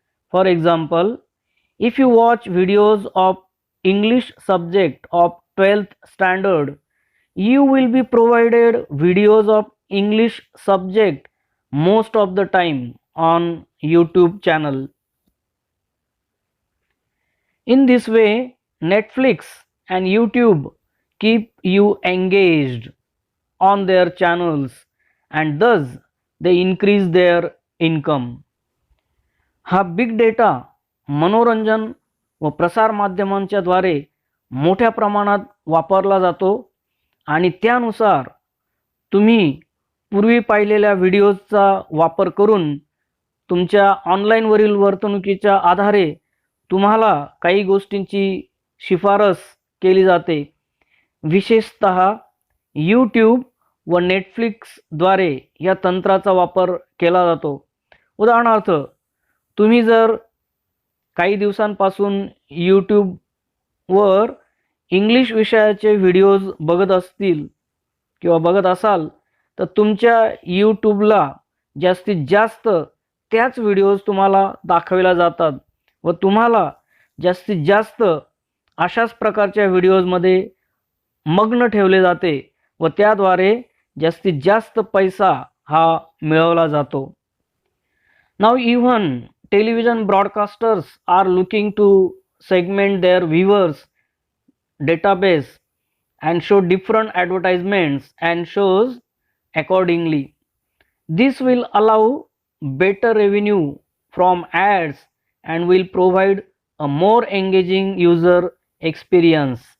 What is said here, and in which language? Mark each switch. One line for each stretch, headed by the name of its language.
English: For example, if you watch videos of English subject of 12th standard, you will be provided videos of English subject most of the time on YouTube channel. In this way, Netflix and YouTube keep you engaged on their channels, and thus they increase their income.
Marathi: हा big data मनोरंजन व प्रसार माध्यमांच्या द्वारे मोठ्या प्रमाणात वापरला जातो आणि त्यानुसार तुम्ही पूर्वी पाहिलेल्या व्हिडिओजचा वापर करून तुमच्या ऑनलाईनवरील वर्तणुकीच्या आधारे तुम्हाला काही गोष्टींची शिफारस केली जाते. विशेषतः यूट्यूब व नेटफ्लिक्सद्वारे या तंत्राचा वापर केला जातो. उदाहरणार्थ, तुम्ही जर काही दिवसांपासून यूट्यूबवर इंग्लिश विषयाचे व्हिडिओज बघत असतील किंवा बघत असाल तर तुमच्या यूट्यूबला जास्तीत जास्त त्याच व्हिडिओज तुम्हाला दाखवल्या जातात व तुम्हाला जास्तीत जास्त अशाच प्रकारच्या व्हिडिओजमध्ये मग्न ठेवले जाते व त्याद्वारे जास्तीत जास्त पैसा हा मिळवला जातो.
English: Now even television broadcasters are looking to segment their viewers database and show different advertisements and shows accordingly. This will allow better revenue from ads and will provide a more engaging user experience.